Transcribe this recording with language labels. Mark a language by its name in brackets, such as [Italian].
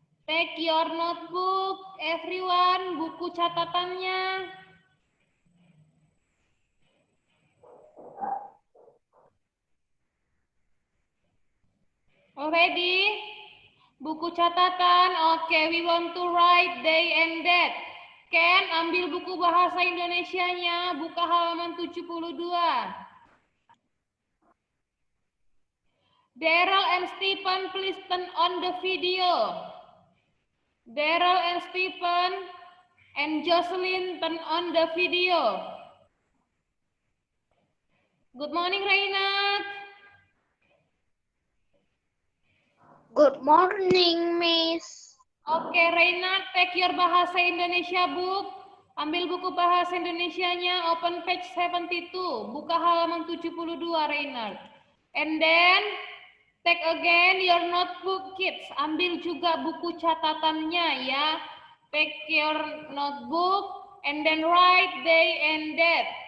[English] Take your notebook, everyone. [Indonesian] Buku catatannya. [English] Already? [Indonesian] Buku catatan. [English] Oke, we want to write day and date. [Indonesian] Ken, ambil buku bahasa Indonesianya. Buka halaman 72. [English] Daryl and Stephen, please turn on the video. Daryl and Stephen and Jocelyn, turn on the video. Good morning, Reynard. Good morning, Miss. Oke, Reynard, take your bahasa Indonesia book. [Indonesian] Ambil buku bahasa Indonesianya, [English] open page 72. [Indonesian] Buka halaman 72, Reynard. [English] And then, take again your notebook, kids. [Indonesian] Ambil juga buku catatannya, ya. [English] Take your notebook, and then write day and date.